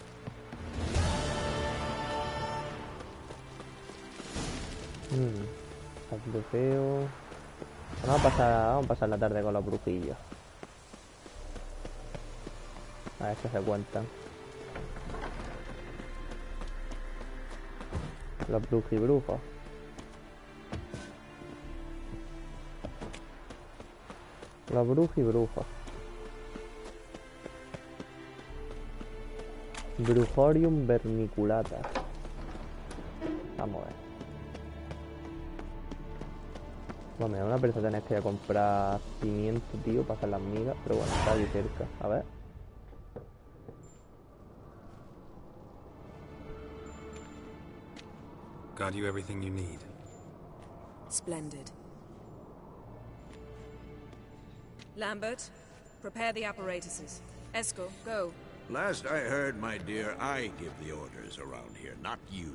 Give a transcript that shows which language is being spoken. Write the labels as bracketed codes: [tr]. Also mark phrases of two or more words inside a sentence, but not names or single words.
[es] Bastante feo. Vamos a pasar la tarde con los brujillos. A ver si se cuentan. Los brujibrujos. Los brujibrujos. Brujorium vermiculata. Vamos a ver. Bueno, me da una pereza tener que ir a comprar pimiento, tío, para hacer las migas. Pero bueno, está ahí cerca. A ver. [en] Got you everything you need. Splendid. Lambert, prepare the apparatuses. Eskel, go. Last I heard, my dear, I give the orders around here, not you.